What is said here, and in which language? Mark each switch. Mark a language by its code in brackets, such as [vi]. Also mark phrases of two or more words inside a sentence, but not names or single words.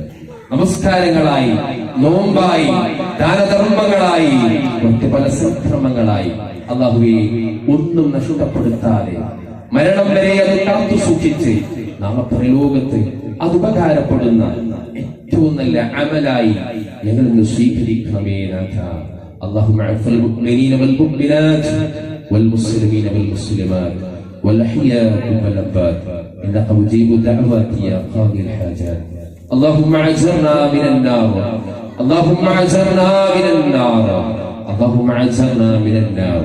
[ml] നമസ്കാരങ്ങളായി, നോമ്പായി, ദാനധർമ്മങ്ങളായി, മറ്റു പല സൽക്കർമ്മങ്ങളായി അല്ലാഹുവേ ഒന്നും നഷ്ടപ്പെടുത്താതെ മരണം വരെ അത് കാത്തു സൂക്ഷിച്ച് നാളെ പരലോകത്ത് അത് ഉപകാരപ്പെടുന്ന ഏറ്റവും നല്ല അമലായി ഞങ്ങൾ ഇന്ന് സ്വീകരിക്കണമേ നാഥ. [ar] اللهم اعف المؤمنين والمؤمنات والمسلمين والمسلمات والأحياء والأموات إنك مجيب الدعوات يا قاضي الحاجات. اللهم اعزرنا من النار، اللهم اعزرنا من النار، اللهم اعزرنا من النار.